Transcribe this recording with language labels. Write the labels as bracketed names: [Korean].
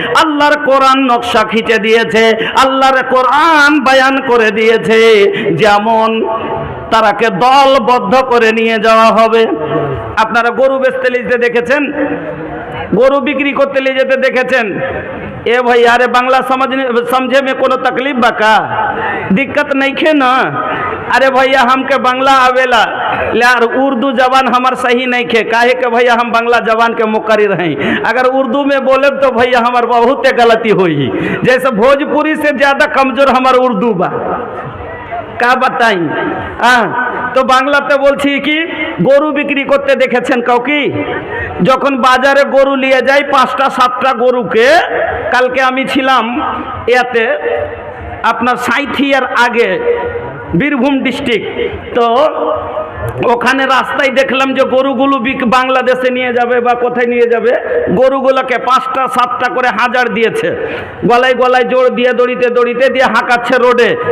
[Bangla] আল্লাহর কোরআন নকশা খিচে দিয়েছে, আল্লাহর কোরআন বায়ান করে দিয়েছে। যেমন তারাকে দলবদ্ধ করে নিয়ে যাওয়া হবে। আপনারা গরু বেচতে নিয়ে দেখেছেন, গরু বিক্রি করতে নিয়ে যেতে দেখেছেন? [Hindi] ए भैया अरे बांग्ला समझे में कोनो तकलीफ बा का? दिक्कत नहीं खे ना? अरे भैया हमके बांग्ला आवेला यार, उर्दू जबान हमार सही नहीं खे, काहे के भैया हम बांग्ला जबान के मुकर्रिर हैं। अगर उर्दू में बोले तो भैया हमार बहुत गलती हुई, जैसे भोजपुरी से ज़्यादा कमज़ोर हमार उर्दू बा, का बताई? तो बांग्लाते [Bangla] बोलছি কি, গরু বিক্রি করতে দেখেছেন কাউকে? যখন বাজারে গরু নিয়ে যাই 5টা 7টা গরুকে, কালকে আমি ছিলাম ইয়াতে আপনার সাঁইথিয়ার আগে বীরভূম ডিস্ট্রিক্ট, তো ওখানে রাস্তায় দেখলাম যে গরুগুলো বাংলাদেশে নিয়ে যাবে বা কোথায় নিয়ে যাবে, গরুগুলোকে 5টা 7টা করে হাজার দিয়েছে, গলায় গলায় জোর দিয়ে দড়িতে দড়িতে দিয়ে হাঁকাচ্ছে রোডে।